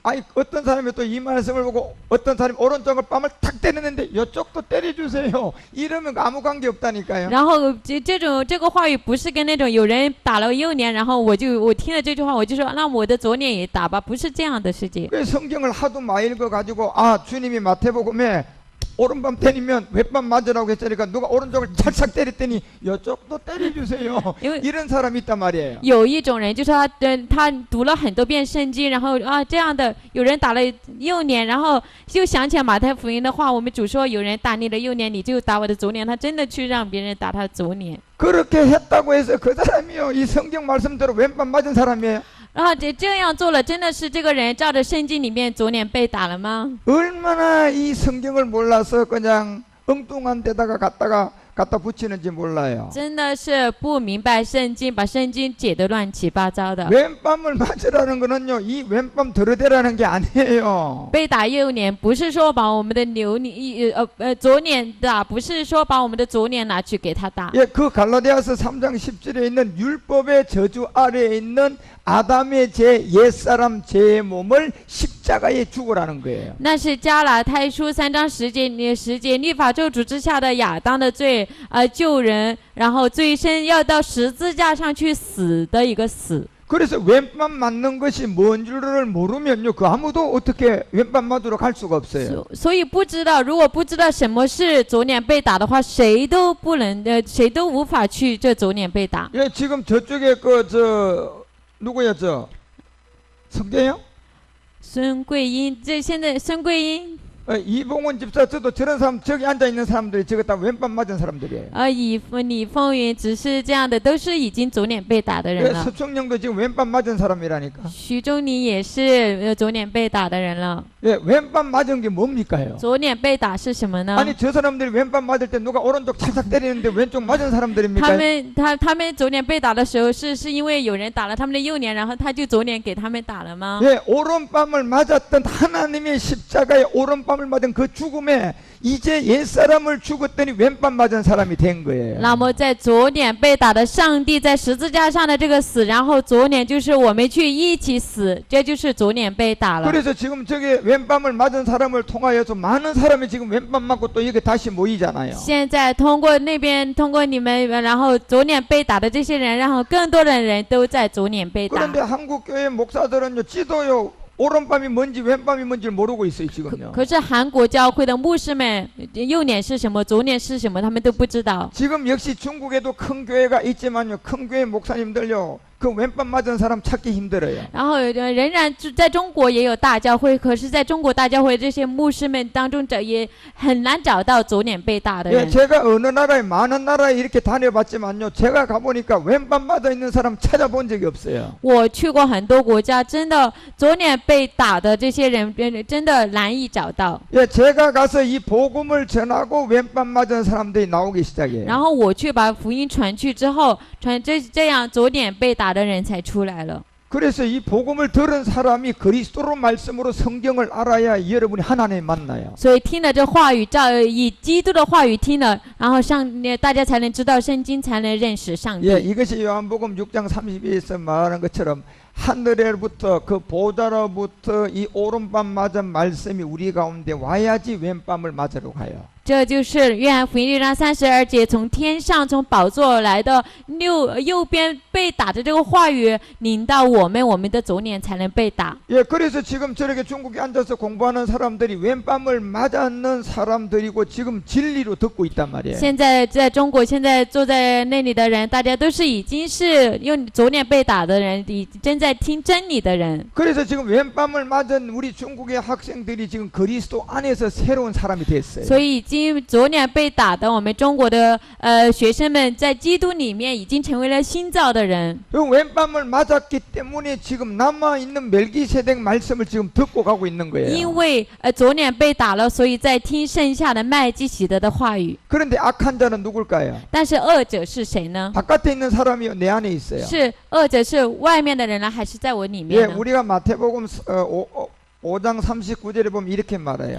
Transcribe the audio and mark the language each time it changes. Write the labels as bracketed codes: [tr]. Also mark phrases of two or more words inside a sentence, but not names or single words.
[ko] 아니 어떤 사람이 또 이 말씀을 보고 어떤 사람이 오른쪽을 뺨을 탁 때리는데 이쪽도 때려주세요. 이러면 아무 관계 없다니까요. [zh] 然后这个话语不是跟那种有人打了幼年，然后我听了这句话，我就说那我的左脸也打吧，不是这样的事情。 [ko] 그 성경을 하도 많이 읽어가지고 아 주님이 마태복음에 오른밤 때리면 왼밤 맞으라고 했으니까 누가 오른쪽을 찰싹 때렸더니 이쪽도 때려주세요. 이런 사람이 있단 말이에요. [zh] 有一种人就是他读了很多遍圣经，然后这样的有人打了右脸，然后就想起来马太福音的话，我们主说有人打你的右脸，你就打我的左脸，他真的去让别人打他的左脸。 [ko] 그렇게 했다고 해서 그 사람이요 이 성경 말씀대로 왼밤 맞은 사람이에요. [zh] 然后这样做了，真的是这个人照着圣经里面左脸被打了吗？ [ko] 얼마나 이 성경을 몰라서 그냥 엉뚱한 데다가 갖다 붙이는지 몰라요. [zh] 真的是不明白圣经，把圣经解得乱七八糟的。 [ko] 왼밤을 맞으라는 거는요 이 왼밤 들어대라는 게 아니에요. [zh] 被打右脸不是说把我们的左脸打，不是说把我们的左脸拿去给他打。 [ko] 예, 그 갈라디아서 3장 10절에 있는 율법의 저주 아래에 있는 아담의 제 옛사람 제 몸을 십자가에 죽으라는 거예요. [zh] 那是加拉太书3章10节，律法咒诅之下的亚当的罪，救人，然后罪身要到十字架上去死的一个死。 [ko] 그래서 왼밤 맞는 것이 뭔 줄을 모르면요 그 아무도 어떻게 왼밤 맞으러 갈 수가 없어요. [zh] 所以如果不知道什么是左脸被打的话，谁都无法去这左脸被打。 [ko] 예, 지금 저쪽에 누구야 성재요? [zh] 孙桂英，现在孙桂英。 [ko] 이봉원 집사 저도 저런 사람 저기 앉아있는 사람들이 저거 다 왼밤 맞은 사람들이에요. [zh] 李凤云只是这样的，都是已经左脸被打的人 [ko] 예, [zh] 了。 [ko] 서청영도 지금 왼밤 맞은 사람이라니까. [zh] 徐忠宁也是左脸被打的人了。 [ko] 예, 왼밤 맞은 게 뭡니까요? [zh] 左脸被打是什么呢？ [ko] 아니 저 사람들이 왼밤 맞을 때 누가 오른쪽 찰싹 때리는데 왼쪽 맞은 사람들입니까? [zh] 他们左脸被打的时候是因为有人打了他们的右脸，然后他就左脸给他们打了吗？ [ko] 예, 오른밤을 맞았던 하나님의 십자가에 오른밤을 맞은 그 죽음에 이제 옛사람을 죽었더니 왼밤 맞은 사람이 된 거예요. [zh] 那么在左脸被打的上帝在十字架上的这个死，然后左脸就是我们去一起死，这就是左脸被打了。 [ko] 그래서 지금 저게 왼밤을 맞은 사람을 통하여서 많은 사람이 지금 왼밤 맞고 또 이게 다시 모이잖아요. [zh] 现在通过你们，然后左脸被打的这些人，然后更多的人都在左脸被打。 [ko] 그런데 한국 교회 목사들은요 지도요 오른밤이 뭔지 왼밤이 뭔지를 모르고 있어요 지금요. [zh] 可是韩国教会的牧师们，右脸是什么，左脸是什么，他们都不知道。 [ko] 지금 역시 중국에도 큰 교회가 있지만요 큰 교회 목사님들요 그 왼밤 맞은 사람 찾기 힘들어요. [zh] 然后仍然在中国也有大教会，可是在中国大教会这些牧师们当中也很难找到左脸被打的 [ko] 예, [zh] 人。 [ko] 제가 어느 나라에 많은 나라에 이렇게 다녀봤지만요 제가 가보니까 왼밤 맞아 있는 사람 찾아본 적이 없어요. [zh] 我去过很多国家，真的左脸被打的这些人真的难以找到。 [ko] 예, 제가 가서 이 복음을 전하고 왼밤 맞은 사람들이 나오기 시작해요. [zh] 然后我去把福音传去之后，这样左脸被打的人才出来了。 [ko] 그래서 이 복음을 들은 사람이 그리스도로 말씀으로 성경을 알아야 여러분이 하나님 만나요. [zh] 所以听了这话语，以基督的话语听了，然后大家才能知道圣经，才能认识上帝。 [ko] 예, 이것이 요한복음 6장 32에서 말하는 것처럼 하늘에로부터 그 보좌로부터 이 오른밤 맞은 말씀이 우리 가운데 와야지 왼밤을 맞으러 가요. [zh] 这就是约翰福音6章32节，从天上从宝座来的右边被打的这个话语领到我们的左脸才能被打。 [ko] 예, 그래서 지금 저렇게 중국에 앉아서 공부하는 사람들이 왼밤을 맞았는 사람들이고 지금 진리로 듣고 있단 말이에요. [zh] 现在在中国，现在坐在那里的人，大家都是已经是用左脸被打的人，正在听真理的人。 [ko] 그래서 지금 왼밤을 맞은 우리 중국의 학생들이 지금 그리스도 안에서 새로운 사람이 됐어요. [zh] 所以已经左脸被打的我们中国的学生们，在基督里面已经成为了新造的人。 [ko] 그 왼밤을 맞았기 때문에 지금 남아있는 멜기세덱 말씀을 지금 듣고 가고 있는 거예요. [zh] 因为左脸被打了，所以在听剩下的麦基洗德的话语。 [ko] 그런데 악한 자는 누굴까요? [zh] 但是恶者是谁呢？ [ko] 바깥에 있는 사람이요, 내 안에 있어요. [zh] 是恶者是外面的人呢，还是在我里 [ko] 예, [zh] 面呢？ [ko] 우리가 마태복음 5장 39절에 보면 이렇게 말해요.